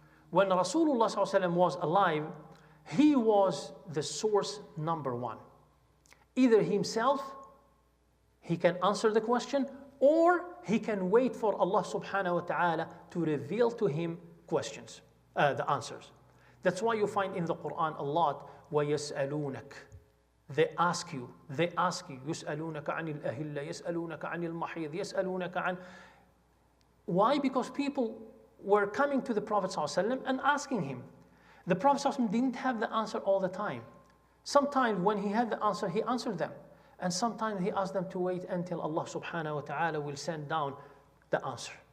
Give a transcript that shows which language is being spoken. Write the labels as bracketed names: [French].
[English] When Rasulullah sallallahu alaihi wasallam was alive, he was the source number 1. Either himself, he can answer the question, or he can wait for Allah subhanahu wa ta'ala to reveal to him questions, the answers. That's why you find in the Quran a lot, وَيَسْأَلُونَكَ. They ask you, [Arabic] يَسْأَلُونَكَ عَنِ الْأَهِلَّةِ يَسْأَلُونَكَ عَنِ الْمَحِيضِ يَسْأَلُونَكَ عَنِ. [English] Why? Because people were coming to the Prophet ﷺ and asking him. The Prophet ﷺ didn't have the answer all the time. Sometimes when he had the answer, he answered them. And sometimes he asked them to wait until Allah subhanahu wa ta'ala will send down the answer.